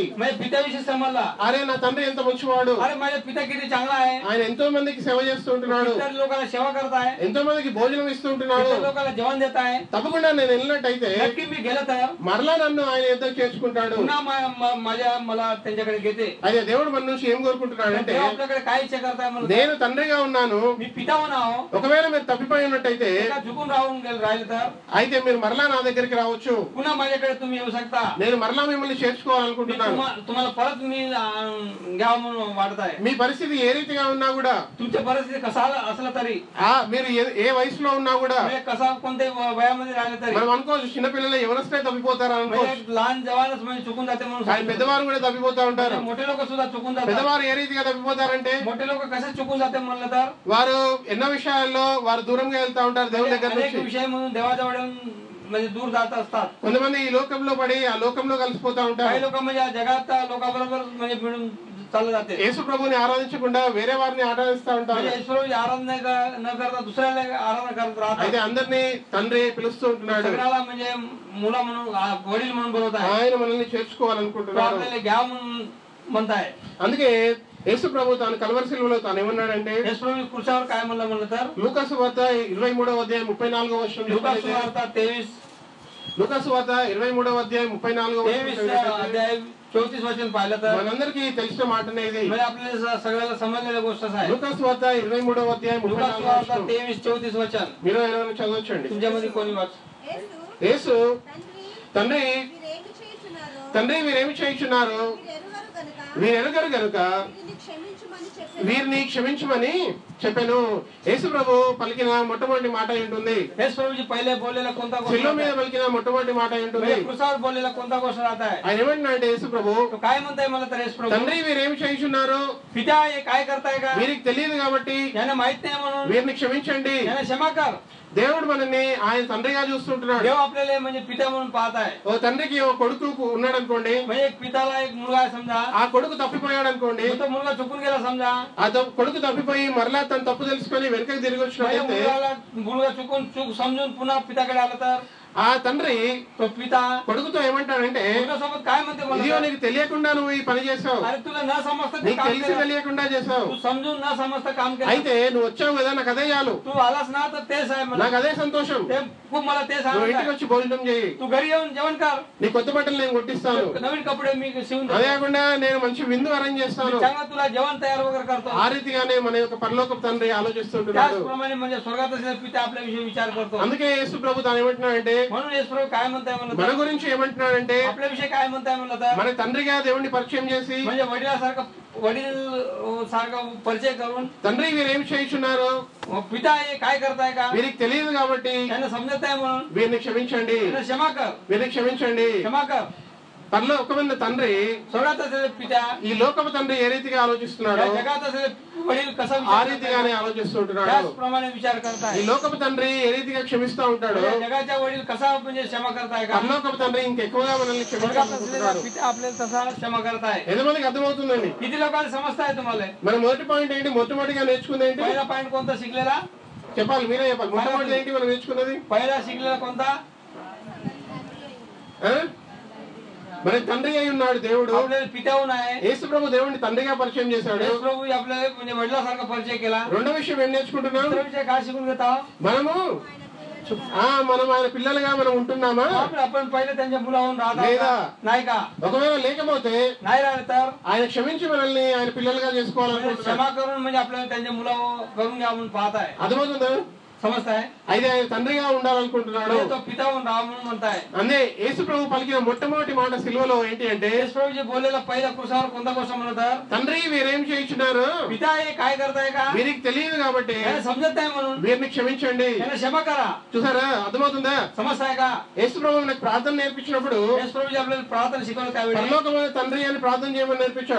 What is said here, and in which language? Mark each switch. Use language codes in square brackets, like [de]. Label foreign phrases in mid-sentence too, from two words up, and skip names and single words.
[te] అరే నా తండ్రి ఎంత మంచివాడు, ఆయన ఎంతో మందికి సేవ చేస్తూ ఉంటున్నాడు, ఎంతో మందికి భోజనం ఇస్తూ ఉంటున్నాడు. తప్పకుండా నేను వెళ్ళినట్టయితే మరలా నన్ను ఆయన ఎంతో చేర్చుకుంటాడు. అదే దేవుడు మన నుంచి ఏం కోరుకుంటున్నాడు అంటే, [mr] म्हणलं [te] నేను తండ్రిగా ఉన్నాను, [mr] मी पिता म्हणाव [te] ఒకవేళ మీరు తప్పిపోయి ఉన్నట్టయితే [mr] एका झुकून राहून राहिले तर [te] అయితే మీరు మరలా నా దగ్గరికి రావచ్చు, [mr] पुन्हा माझ्याकडे तुम्ही येऊ शकता. [te] నేను మరలా మిమ్మల్ని [mr] मी [te] చేర్చుకోవాలనుకుంటున్నాను. [mr] तुम्हाला परत मी घ्यावं म्हणून वाटत आहे. [te] మీ పరిస్థితి ఏ రీతిగా ఉన్నా కూడా, [mr] तुमच्या परिस्थिती कसा असला तरी, [te] మీరు ఏ వయసులో ఉన్నా కూడా, [mr] म्हणजे कसा कोणत्याही वयामध्ये राहिले तरी, [te] మనం అనుకోవచ్చు చిన్నపిల్లలు ఎవరిస్తే తప్పిపోతారు అనుకోవచ్చు, [mr] म्हणजे लहान जवानच म्हणजे चुकून जाते म्हणून [te] కానీ పెద్దవారు కూడా తప్పిపోతా ఉంటారు. [mr] म्हणजे मोठे लोक सुद्धा चुकून जातात. [te] పెద్దవారు ఏ రీతిగా తప్పిపోతారంటే [mr] मोठे लोक कसे चुकून जाते म्हणलं तर [te] వారు ఎన్నో విషయాల్లో వారు దూరంగా వెళ్తా ఉంటారు దేవుని దగ్గర [mr] अनेक [te] నుంచి. [mr] विषय म्हणून देवाजवळ म्हणजे दूर जात असतात. [te] కొంతమంది ఈ లోకంలో పడి ఆ లోకంలో కలిసిపోతా [mr] काही [te] ఉంటారు. [mr] लोक म्हणजे या जगात लोकांबरोबर म्हणजे मिळून चाललं जाते. [te] యేసు ప్రభుని ఆరాధించకుండా వేరే వారిని ఆరాధిస్తా ఉంటారు. [mr] म्हणजे ईश्वराची आराधना न करता दुसऱ्याला आराधना करत राहतात. [te] అయితే అందరినీ తండ్రి పిలుస్తూ ఉంటున్నాడు. [mr] सगळ्याला म्हणजे मुला म्हणून वडील म्हणून बोलवत आहे. [te] ఆయన మనల్ని [mr] तो [te] చేర్చుకోవాలనుకుంటున్నాడు. [mr] आपल्याला घ्या म्हणून म्हणताय. [te] అందుకే యేసు ప్రభు తాను కల్వరి శిలువలో తాను ఏమన్నాడంటే, [mr] యేసు कृष्णावर काय म्हणलं तर [te] లూకాసు వార్త 23వ అధ్యాయం 34వ వచనం [mr] लूका [te] చూస్తే, [mr] सुवार्ता 23 [te] లూకాసు వార్త 23వ అధ్యాయం 34వ వచనం [mr] 23 [te] చూస్తే, [mr] अध्याय 34 वचन पाहिलं तर [te] మనందరికీ తెలిసిన మాటనే ఇది. [mr] म्हणजे आपल्याला सगळ्याला समजलेल्या गोष्टच आहे. [te] లూకాసు వార్త 23వ అధ్యాయం [mr] लूका [te] 34వ [mr] सुवार्ता [te] వచనం [mr] 23-34 वचन [te] మీరు ఎవరైనా చదవచ్చండి. [mr] तुमच्यामध्ये कोणी वाच [te] యేసు తండ్రి తండ్రి వీరేమి చేయుచున్నారు, వీరు ఎరుగరు గనుక వీరిని క్షమించమని చెప్పాను. యేసు ప్రభు పలికిన మొట్టమొదటి మాట ఏంటుంది? [mr] యేసు ప్రభుजी पहिले बोललेला कोणता गोष्ट [te] శిలువ మీద పలికిన మొట్టమొదటి మాట ఏంటుంది? [mr] म्हणजे क्रूसावर बोललेला कोणता गोष्ट राहत आहे? [te] ఆయన ఏమంటున్నా అంటే యేసు ప్రభు, [mr] तो काय म्हणताय मला तर యేసు ప్రభు, [te] తండ్రి వీరేమి చేయుచున్నారు, [mr] पिता हे काय करताय का? [te] వీరికి తెలియదు కాబట్టి [mr] याने माहित नाही म्हणून [te] వీరిని క్షమించండి. [mr] याने क्षमा कर. [te] దేవుడు మనల్ని ఆయన తండ్రిగా చూస్తుంటున్నాడు. [mr] देव आपल्याला म्हणजे पिता म्हणून पाहत आहे. [te] ఓ తండ్రికి ఓ కొడుకు ఉన్నాడు అనుకోండి, [mr] म्हणजे एक पिताला एक मुलगा आहे समजा, [te] ఆ కొడుకు తప్పిపోయాడు అనుకోండి, [mr] तो मुलगा चुकून गेला समजा, [te] ఆ కొడుకు తప్పిపోయి మరలా తన తప్పు తెలుసుకొని వెనకకి తిరిగి [mr] म्हणजे [te] వచ్చినట్లయితే [mr] मुलगा चुकून चूक समजून पुन्हा पिताकडे आला तर [te] ఆ తండ్రి [mr] तो पिता [te] కొడుకుతో ఏమంటాడంటే, [mr] मुलासोबत काय म्हणते [te] ఇదిగో [mr] मला, [te] నీకు తెలియకుండా నువ్వు ఈ పని చేసావు, [mr] अरे तुला न समजता ते [te] నీకు [mr] काम [te] తెలిసి [mr] केलं, [te] తెలియకుండా చేసావు, [mr] तू समजून न समजता काम केलं, [te] అయితే నువ్వు వచ్చావు కదా, నాకు అదే చాలు, [mr] तू आलास ना तर तेच आहे मला, [te] నాకు అదే సంతోషం. [mr] ते खूप मला तेच [te] నువ్వు [mr] आनंद [te] ఇంటికి [mr] आहे. [te] వచ్చి భోజనం చేయి, [mr] तू घरी येऊन जेवण कर, [te] నీ కొత్త బట్టలు నేను కొట్టిస్తాను, [mr] नवीन कपडे मी शिवून [te] అదే [mr] देतो, [te] కాకుండా నేను మంచి విందు అరేంజ్ చేస్తాను. [mr] चांगलं तुला जेवण तयार वगैरे करतो. [te] ఆ రీతిగానే మన యొక్క పరలోకపు తండ్రి ఆలోచిస్తుంటున్నాడు. [mr] त्याचप्रमाणे म्हणजे स्वर्गात असलेला पिता आपल्याविषयी विचार करतो. [te] అందుకే యేసు ప్రభు తాను ఏమంటున్నాడంటే, [mr] म्हणून येशू प्रभू काय म्हणताय [te] మన [mr] म्हणलं, [te] గురించి ఏమంటున్నాడంటే, [mr] आपल्याविषयी काय म्हणताय म्हणलं तर [te] మన తండ్రిగా దేవుణ్ణి పరిచయం చేసి, [mr] म्हणजे वडील सारखं परिचय करून, [te] తండ్రి వీరేమి చేయుచున్నారు, [mr] पिता हे काय करताय का, [te] వీరికి తెలియదు కాబట్టి [mr] त्यांना समजत आहे म्हणून [te] వీరిని క్షమించండి, [mr] त्यांना क्षमा कर, [te] వీరిని క్షమించండి. [mr] क्षमा कर. [te] పరలోకమైన తండ్రి [mr] स्वर्गात असलेले पिता [te] ఈ లోకపు తండ్రి ఏ రీతిగా ఆలోచిస్తున్నాడో [mr] या जगात असलेले वडील कसा [te] ఆ [mr] विचार [te] రీతిగానే [mr] करताय, [te] ఆలోచిస్తుంటున్నాడు. [mr] त्याचप्रमाणे विचार [te] ఈ [mr] करताय. [te] లోకపు తండ్రి ఏ రీతిగా క్షమిస్తా ఉంటాడో [mr] या जगाच्या वडील कसा म्हणजे क्षमा करताय का, [te] పరలోకపు తండ్రి ఇంకెక్కువగా మనల్ని [mr] स्वर्गात असलेला [te] క్షమించాలనుకుంటున్నాడు. [mr] पिता आपल्याला तसा क्षमा करताय. [te] ఎంతమందికి అర్థమవుతుందండి? [mr] किती लोकांना समजताय तुम्हाला? [te] మన మొదటి పాయింట్ ఏంటి? మొట్టమొదటిగా నేర్చుకుంది ఏంటి? [mr] पहिला पॉइंट कोणता शिकलेला? [te] చెప్పాలి, మీరే చెప్పాలి. మొట్టమొదటి ఏంటి మనం నేర్చుకున్నది? [mr] पहिला शिकलेला कोणता? [te] ఆ? మన తండ్రి అయి ఉన్నాడు దేవుడు. [mr] आपल्याला पित्याहून आहे. [te] యేసు ప్రభు దేవుడిని తండ్రిగా పరిచయం చేశాడు. [mr] येशू प्रभू आपल्याला म्हणजे वडिलासारखा परिचय केला. [te] రెండో విషయం ఏం నేర్చుకుంటున్నాం? [mr] दुसरा विषय काय शिकून घेता? [te] మనము మనం ఆయన పిల్లలుగా మనం ఉంటున్నామా [mr] आपण पहिले त्यांच्या मुलाहून राहत [te] లేదా? [mr] नाही का? [te] ఒకవేళ లేకపోతే [mr] नाही राहिले तर [te] ఆయన క్షమించి మనల్ని ఆయన పిల్లలుగా చేసుకోవాలనుకుంటున్నాడు. [mr] क्षमा करून म्हणजे आपल्याला त्यांच्या मुला करून घ्या म्हणून पाहत आहे. [te] అర్థమవుతుందా? [mr] समजताय? [te] అయితే ఆయన తండ్రిగా ఉండాలనుకుంటున్నాడు. [mr] म्हणजे तो पिताहून राहा म्हणून म्हणताय. [te] అందే యేసు ప్రభు పలికిన మొట్టమొదటి మాట సిలువలో ఏంటి అంటే, [mr] येशू प्रभू जे बोललेला पहिला कृषावर कोणता गोष्ट म्हणतात? [te] తండ్రి వీరేం చేయించున్నారు, [mr] पिता हे काय करताय का? [te] వీరికి తెలియదు కాబట్టి [mr] त्याला समजत नाही म्हणून [te] వీరిని క్షమించండి. [mr] त्याला क्षमा करा. [te] చూసారా? అర్థమవుతుందా? [mr] समजताय का? [te] యేసు ప్రభు మనకు ప్రార్థన నేర్పించినప్పుడు [mr] येशू प्रभू जे आपल्याला प्रार्थना शिकवलं त्यावेळी [te] పరలోకమైన తండ్రి అని ప్రార్థన చేయమని నేర్పించాడు.